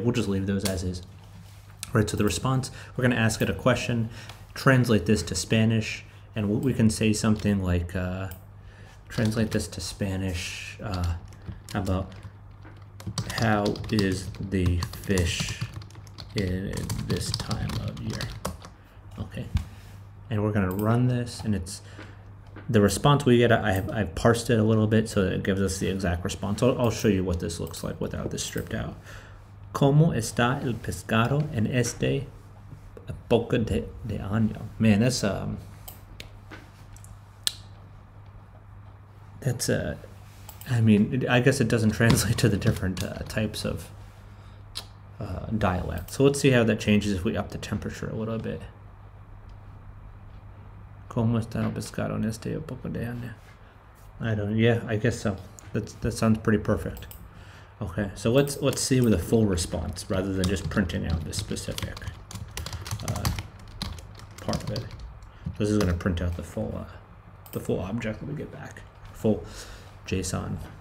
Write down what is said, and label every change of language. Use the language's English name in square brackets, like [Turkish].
[English] We'll just leave those as is. All right, so the response, we're going to ask it a question, translate this to Spanish, and we can say something like, translate this to Spanish, about how is the fish in this time of year? Okay, and we're going to run this, and it's the response we get. I've parsed it a little bit so that it gives us the exact response. I'll show you what this looks like without this stripped out. [Spanish] ¿Cómo está el pescado en esta época de año? [English] Man, I mean, I guess it doesn't translate to the different types of dialect. So let's see how that changes if we up the temperature a little bit. [Spanish] ¿Cómo está el pescado en esta época de año? [English] Yeah, I guess so. That sounds pretty perfect. Okay, so let's see with a full response rather than just printing out this specific part of it. This is going to print out the full object that we get back, full JSON.